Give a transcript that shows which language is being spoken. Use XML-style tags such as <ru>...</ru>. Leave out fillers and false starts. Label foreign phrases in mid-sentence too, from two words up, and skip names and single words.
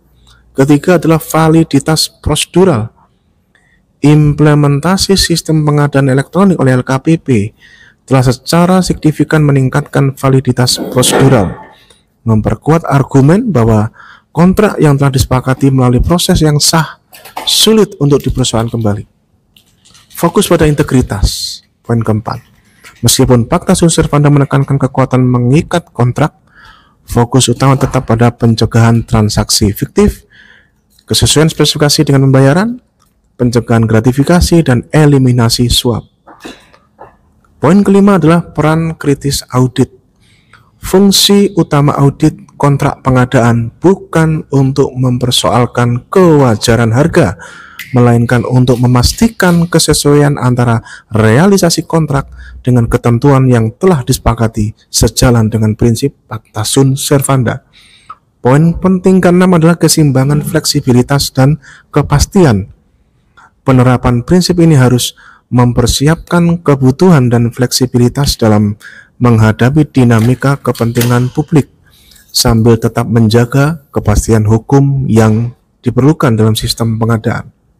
<id>Ketiga adalah validitas prosedural. Implementasi sistem pengadaan elektronik oleh LKPP telah secara signifikan meningkatkan validitas prosedural, memperkuat argumen bahwa kontrak yang telah disepakati melalui proses yang sah sulit untuk dipersoalkan kembali. Fokus pada integritas. Poin keempat. Meskipun</id> <la>Pacta sunt servanda</la> <id>menekankan kekuatan mengikat kontrak, fokus utama tetap pada pencegahan transaksi fiktif, kesesuaian spesifikasi dengan pembayaran, pencegahan gratifikasi, dan eliminasi suap. Poin kelima adalah peran kritis audit. Fungsi utama audit kontrak pengadaan bukan untuk mempersoalkan kewajaran harga, melainkan untuk memastikan kesesuaian antara realisasi kontrak dengan ketentuan yang telah disepakati sejalan dengan prinsip</id> <la>pacta sunt servanda.</la> <id>Poin penting keenam adalah keseimbangan fleksibilitas dan kepastian. Penerapan prinsip ini harus mempersiapkan kebutuhan dan fleksibilitas dalam menghadapi dinamika kepentingan publik sambil tetap menjaga kepastian hukum yang diperlukan dalam sistem pengadaan.</id>